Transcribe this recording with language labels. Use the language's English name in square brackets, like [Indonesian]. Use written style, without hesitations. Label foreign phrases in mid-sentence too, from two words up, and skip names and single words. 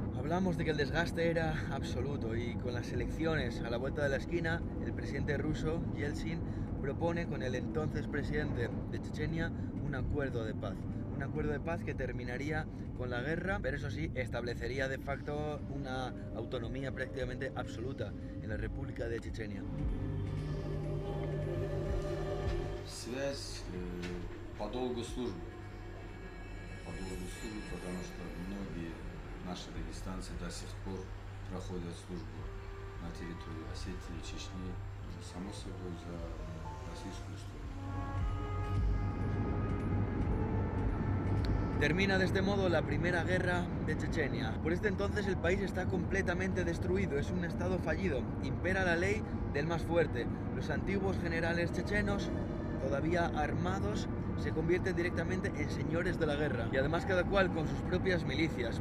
[Spanish] Hablamos de que el desgaste era absoluto y con las elecciones a la vuelta de la esquina, el presidente ruso, Yeltsin, propone con el entonces presidente de Chechenia un acuerdo de paz. Un acuerdo de paz que terminaría con la guerra, pero eso sí, establecería de facto una autonomía prácticamente absoluta en la República de Chechenia. [Russian] Связь по долгу службы. По долгу службы, потому что многие наши дагестанцы до сих пор проходят службу на территории Осетии, Чечни, само собой за российскую сторону. [Spanish] Termina de este modo la primera guerra de Chechenia. Por este entonces el país está completamente destruido, es un estado fallido, impera la ley del más fuerte. Los antiguos generales chechenos, todavía armados, se convierten directamente en señores de la guerra y además cada cual con sus propias milicias.